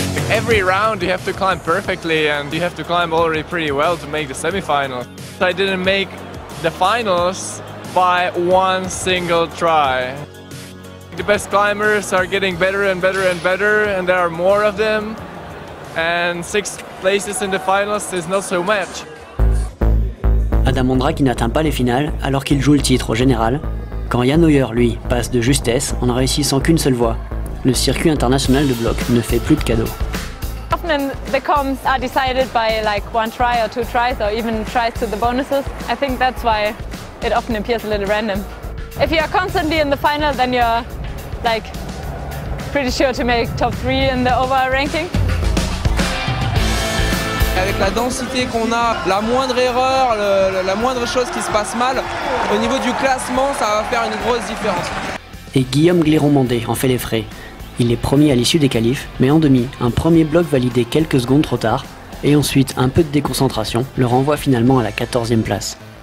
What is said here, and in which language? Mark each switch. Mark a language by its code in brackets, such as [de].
[en] Every round you have to climb perfectly and you have to climb already pretty well to make the semi-finals. I didn't make the finals by one single try. The best climbers are getting better and better and better and there are more of them, and 6 places in the finals is not so much. [fr] Adam Ondra qui n'atteint pas les finales alors qu'il joue le titre au général, quand Jan Oeyer lui passe de justesse en ne réussissant qu'une seule voie. Le circuit international de bloc ne fait plus de cadeaux. [en] Often the comps are decided by like 1 try or 2 tries or even tries to the bonuses. I think that's why it often appears a little random. If you are constantly in the final, then you're like pretty sure to make top 3 in the overall ranking. [fr] Avec la densité qu'on a, la moindre erreur, la moindre chose qui se passe mal, au niveau du classement, ça va faire une grosse différence. Et Guillaume Gléron-Mandé en fait les frais. Il est premier à l'issue des qualifs, mais en demi, un premier bloc validé quelques secondes trop tard, et ensuite un peu de déconcentration le renvoie finalement à la 14e place.